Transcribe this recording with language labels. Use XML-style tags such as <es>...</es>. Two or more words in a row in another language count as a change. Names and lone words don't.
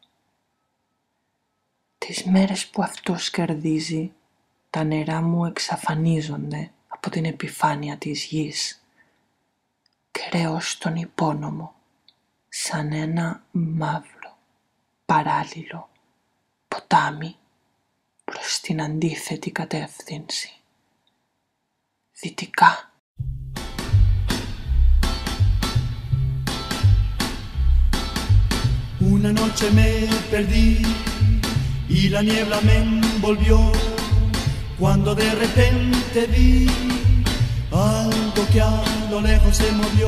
<el>Τις μέρες που αυτός κερδίζει, τα νερά μου εξαφανίζονται από την επιφάνεια της γης και ρέω στον υπόνομο σαν ένα μαύρο παράλληλο ποτάμι προς την αντίθετη κατεύθυνση, δυτικά.</el> <es>Una noche me perdí y la niebla me envolvió cuando de repente vi algo que a lo lejos se movió.</es>